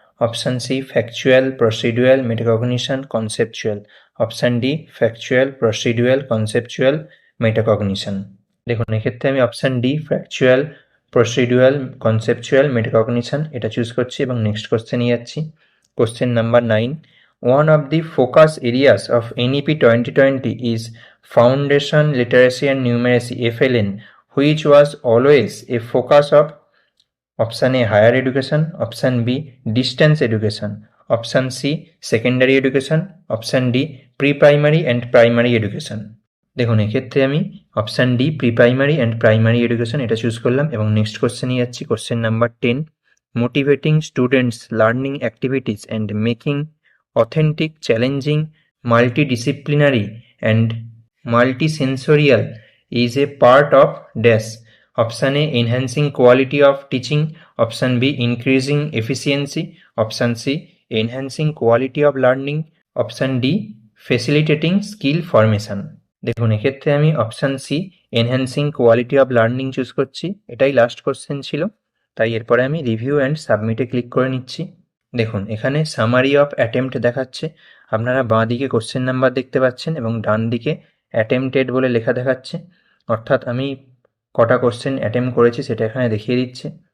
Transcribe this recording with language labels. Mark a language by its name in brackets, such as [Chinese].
[English] Option C factual, procedural, metacognition, conceptual. Option D factual, procedural, conceptual, metacognition. [Bangla] দেখুন এক্ষেত্রে আমি option D factual, প্রসিডুয়াল, conceptual, metacognition এটা choose করছি এবং নেক্সট কোশ্চেনে যাচ্ছি। [English] Question number 9, one of the focus areas of NEP 2020 is Foundation Literacy and Numeracy FLN, which was always a focus of option A higher education, option B distance education, option C secondary education, option D pre-primary and primary education. [Bangla] দেখুন এক্ষেত্রে আমি option D pre primary and primary education এটা choose করলাম এবং next কোশ্চেনে যাচ্ছি। [English] Question number 10, motivating students learning activities and making authentic, challenging, multidisciplinary and multisensorial is a part of dash. Option A enhancing quality of teaching, option B increasing efficiency, option C enhancing quality of learning, option D facilitating skill formation. [Bangla] দেখুন এক্ষেত্রে আমি option C enhancing quality of learning choose করছি। এটাই last question ছিল, তাই এরপরে আমি review and সাবমিটে ক্লিক করে নিচ্ছি। দেখুন এখানে সামারি অফ অ্যাটেম্প্ট দেখাচ্ছে, আপনারা বাঁ দিকে কোশ্চেন নাম্বার দেখতে পাচ্ছেন এবং ডান দিকে অ্যাটেম্পটেড বলে লেখা দেখাচ্ছে, অর্থাৎ আমি কটা কোশ্চেন অ্যাটেম্প করেছি সেটা এখানে দেখিয়ে দিচ্ছে।